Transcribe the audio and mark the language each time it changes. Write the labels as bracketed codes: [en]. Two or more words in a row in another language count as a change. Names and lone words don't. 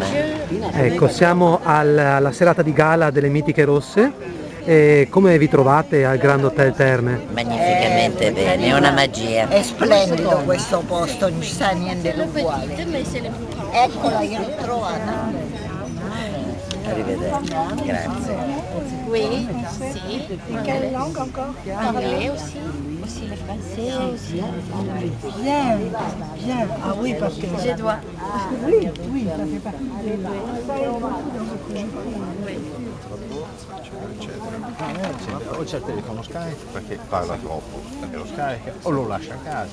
[it] Ecco, siamo alla serata di gala delle Mitiche Rosse. E come vi trovate al Grand Hotel Terme? Magnificamente bene, è una magia. È splendido questo posto, non ci sta niente di uguale. Eccola, io l'ho trovata. Arrivederci, grazie. [fr] Oui, si. Quelle langue encore? Anglais aussi. Aussi le français aussi. Bien, bien. Ah oui, parce que Je dois. oui, oui, ça fait partie [it] O c'è il telefono Skype perché parla troppo, perché lo scarica o lo lascia a casa.